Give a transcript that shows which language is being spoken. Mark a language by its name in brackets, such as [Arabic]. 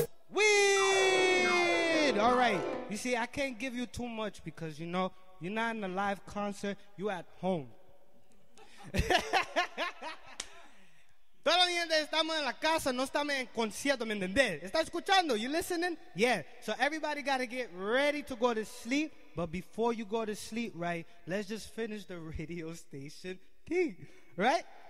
[English] Weed! All right. You see, I can't give you too much because, you know, you're not in a live concert. You at home. [Spanish] Todos los días estamos en la casa, no estamos en concierto, ¿me entendés? ¿Estás escuchando? [English] You listening? Yeah. So everybody got to get ready to go to sleep. But before you go to sleep, right, let's just finish the radio station thing, right?